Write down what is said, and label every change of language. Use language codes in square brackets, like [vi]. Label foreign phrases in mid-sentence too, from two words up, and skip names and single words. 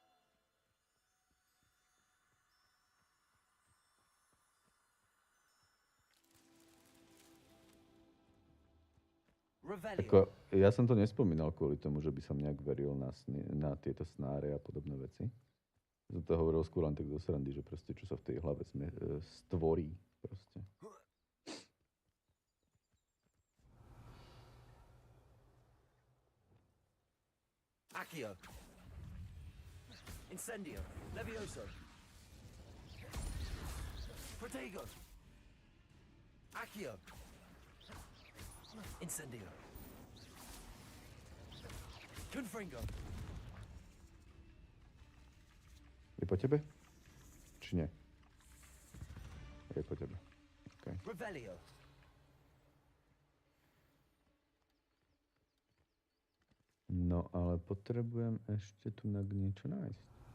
[sk] Ako, ja som to nespomínal kvôli tomu, že by som nejak veril na tieto snáre a podobné veci. Som to hovoril skôr len tak do srandy, že proste čo sa v tej hlave stvorí proste. Accio. Incendio. Levioso. Protego. Accio. Incendio. Confringo. Je po tebe? Či nie? Je po tebe. Okay. Revelio. No, ale potrebujem ešte tu niečo nájsť.